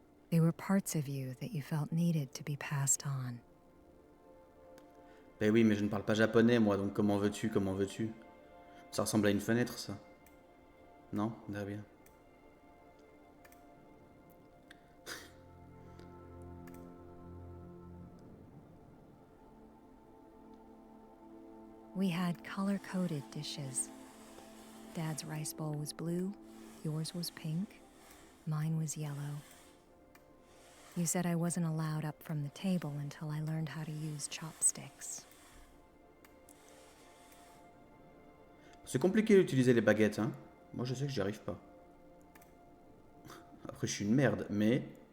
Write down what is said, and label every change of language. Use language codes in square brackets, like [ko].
[en] They were parts of you that you felt needed to be passed on. [fr] Ben oui, mais je ne parle pas japonais, moi, donc comment veux-tu, comment veux-tu? Ça ressemble à une fenêtre, ça. Non? Très bien. [en] We had color-coded dishes. Dad's rice bowl was blue, yours was pink, mine was yellow. You said I wasn't allowed up from the table until I learned how to use chopsticks. [fr] C'est compliqué d'utiliser les baguettes, hein. Moi, je sais que j'y arrive pas. Après, je suis une merde, mais...